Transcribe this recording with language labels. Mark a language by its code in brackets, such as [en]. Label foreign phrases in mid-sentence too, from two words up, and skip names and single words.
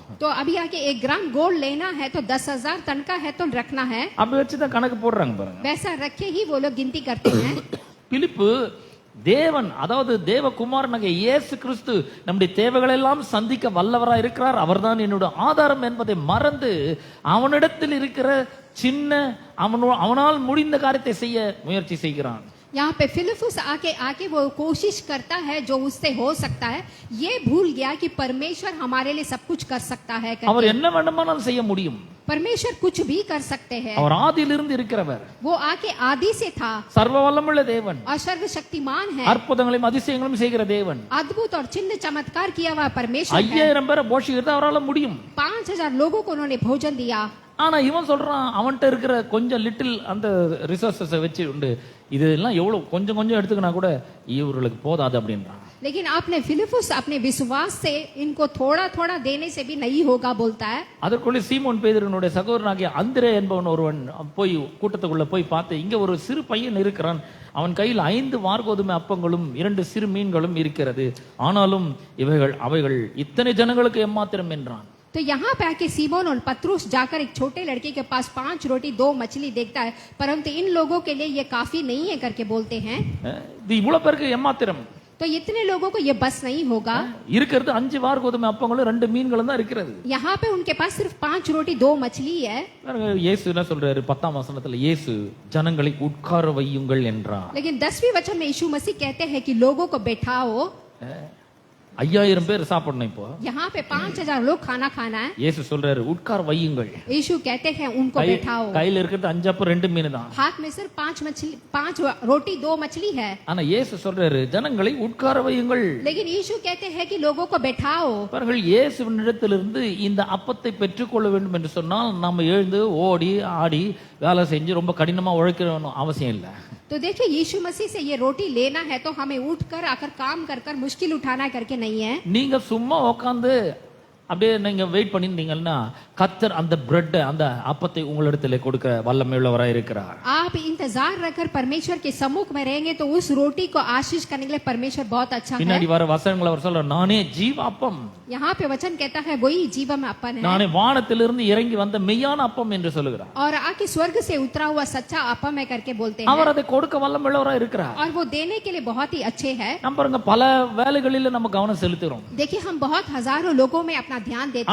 [hi] तो अभी आके 1 ग्राम गोल्ड लेना है तो 10,000 तनख्वाह है तो रखना है। [ta] அப்படி வச்சுதான் கணக்கு போடுறாங்க பாருங்க। [hi] वैसा रखे ही वो लोग गिनती करते हैं। [ta] பிலிப்பு தேவன், அதாவது தேவகுமாரனாகிய இயேசு கிறிஸ்து நம்முடைய தேவைகளை எல்லாம் சந்திக்க வல்லவராய் இருக்கிறார், அவர்தான் என்னோட ஆதாரம் என்பதை மறந்து அவனிடத்தில் இருக்கிற சின்ன அவனால் முடிந்த காரியத்தை செய்ய முயற்சி செய்கிறான்। [hi] यहाँ पे फिलिप्पुस आके वो कोशिश करता है जो उससे हो सकता है। ये भूल गया कि परमेश्वर हमारे लिए सब कुछ कर सकता है करके। [ta] அவர் என்ன வேண்டுமானாலும் செய்ய முடியும், [hi] परमेश्वर कुछ भी कर सकते हैं। [ta] அவர் ஆதியிலிருந்து இருக்கிறவர், [hi] वो आके आदि से था [ta] சர்வ வல்லமுள்ள தேவன், [hi] और सर्वशक्तिमान है, [ta] அற்புதங்களையும் அதிசயங்களையும் செய்கிற தேவன், [hi] अद्भुत और चिन्ह चमत्कार किया हुआ परमेश्वर है। [ta] 5000 பேரை போஷிக்கிறது அவரால முடியும்। [hi] 5000 लोगों को उन्होंने भोजन दिया। [ta] ஆனா இவன் சொல்றான், அவன்கிட்ட இருக்கிற கொஞ்சம் லிட்டில் அந்த ரிசோர்சஸ் வச்சு உண்டு, இதெல்லாம் எவ்வளவு கொஞ்சம் கொஞ்சம் எடுத்துக்கினா கூட இவர்களுக்கு போதாது அப்படின்றான்। [hi] लेकिन आपने फिलिप्पुस अपने विश्वास से इनको थोड़ा थोड़ा देने से भी नहीं होगा बोलता है। [ta] அதற்குள்ளே சீமோன் பேதுருனுடைய சகோதரனாகிய அந்திரே என்பவன் ஒருவன் போய் கூட்டத்துக்குள்ள போய் பார்த்து, இங்க ஒரு சிறு பையன் இருக்கிறான், அவன் கையில் 5 வார்கோதுமை அப்பங்களும் 2 சிறு மீன்களும் இருக்கிறது, ஆனாலும் அவைகள் இத்தனை ஜனங்களுக்கு எம்மாத்திரம் என்றான்। [hi] तो यहाँ पे आके सीमोन और पत्रुस जाकर एक छोटे लड़के के पास 5 रोटी 2 मछली देखता है, परंतु इन लोगों के लिए ये काफी नहीं है करके बोलते हैं। [ta] இது இவ்வளவு பேருக்கு எம்மாத்திரம், [hi] तो इतने लोगों को ये बस नहीं होगा। [ta] இருக்கிறது 5 வார்கோதுமை அப்பங்களும் 2 மீன்களும் தான் இருக்கிறது। [hi] यहाँ पे उनके पास सिर्फ 5 रोटी 2 मछली है। [ta] இயேசு என்ன சொல்றாரு 10ஆம் வசனத்துல, இயேசு ஜனங்களை உட்கார வையுங்கள் என்றார்। [hi] लेकिन 10वीं वचन में यीशु मसीह कहते हैं कि लोगों को बैठाओ। [ta] 5000 பேர் சாப்பிடணும் இப்போ। [hi] यहाँ पे 5000 लोग खाना खाना है। [ta] இயேசு சொல்றாரு உட்கார வையுங்கள்। [hi] यीशु कहते हैं उनको बैठाओ। [ta] கையில இருக்கிறது 5 அப்பம் 2 மீன் தான்। [hi] हाथ में सिर्फ 5 रोटी 2 मछली है। [ta] ஆனா இயேசு சொல்றாரு ஜனங்களை உட்கார வையுங்கள்। [hi] लेकिन यीशु कहते हैं कि लोगों को बैठाओ। [ta] பாருங்கள், இயேசுவினிடத்திலிருந்து இந்த அப்பத்தை பெற்றுக்கொள்ள வேண்டும் என்று சொன்னால் நம்ம எழுந்து ஓடி ஆடி வேலை செஞ்சு ரொம்ப கடினமா உழைக்கணும் அவசியம் இல்லை। [hi] तो देखिए, यीशु मसीह से ये रोटी लेना है तो हमें उठकर आकर काम कर मुश्किल उठाना करके नहीं है। [ta] நீங்க சும்மா உட்கார்ந்து அப்படியே நீங்க வெயிட் பண்ணிருந்தீங்கன்னா கர்த்தர் அந்த பிரெட் அந்த அப்பத்தை உங்களிடத்திலே கொடுக்க வல்லமையுள்ளவராய் இருக்கிறார்। [hi] आप इंतजार रखकर परमेश्वर के सम्मुख में रहेंगे तो उस रोटी को आशीष करने के लिए परमेश्वर बहुत अच्छा है। [ta] பின்னாடி வர வசனங்களை அவர் சொல்றார், நானே ஜீவ அப்பம், [hi] यहाँ पे वचन कहता है वही जीवन अपन है, [ta] நானே வானத்திலிருந்து இறங்கி வந்த மெய்யான அப்பம் என்று சொல்லுகிறார்। [hi] और आके स्वर्ग से उतरा हुआ सच्चा अपम है करके बोलते हैं। [ta] அவர் அதை கொடுக்க வல்லமையுள்ளவராய் இருக்கிறார்। [hi] और वो देने के लिए बहुत ही अच्छे है। [ta] நம்ம பாருங்க, பல வேலைகளில நம்ம கவனம் செலுத்துறோம்। [hi] देखिए, हम बहुत हजारों लोगों में अपना ध्यान देते